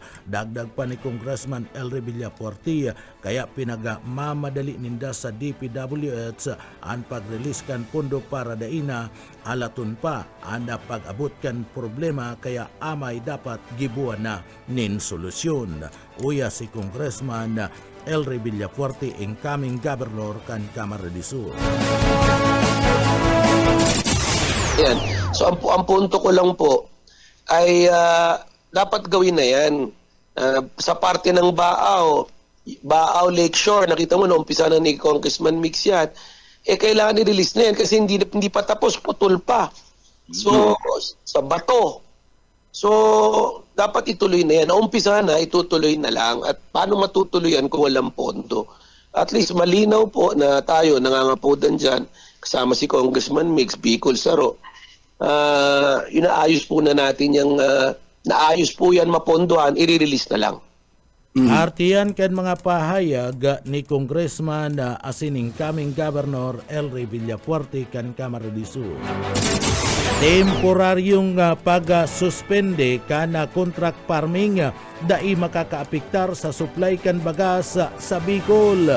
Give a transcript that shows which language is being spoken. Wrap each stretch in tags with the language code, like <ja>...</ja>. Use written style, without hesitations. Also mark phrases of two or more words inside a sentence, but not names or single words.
<bik>Dagdag pa ni Congressman Elry Villafuerte kaya pinagmamadali ninda sa DPWH ang pag-release kan pondo para daina alaton pa ang pag-abot kan problema kaya amay dapat gibuan na nin solusyon. Uya si Congressman Elry Villafuerte, incoming governor kan Camarines Sur. Yan.</bik> <tl>So ang punto ko lang po ay dapat gawin na yan. Sa parte ng Baaw Lakeshore, nakita mo na umpisa na ni Congressman Mix yan, kailangan i-release na yan kasi hindi pa tapos, putol pa. So, sa Bato. So, dapat ituloy na yan. Naumpisa na, itutuloy na lang. At paano matutuloy yan kung walang pondo? At least malinaw po na tayo nangangapudan dyan, kasama si Congressman Mix, Bicol Saro. Inaayos po na natin yung, naayos po yan mapondohan, i-release na lang.</tl> <bik>Artiyan kan mga pahayag ni Congressman asining coming Governor Elry Villafuerte kan Camarines Sur. Temporaryong pag-suspende kana</bik> <en>contract farming</en> <bik>dai makakaapektar sa supply kan bagas sa Bicol.</bik>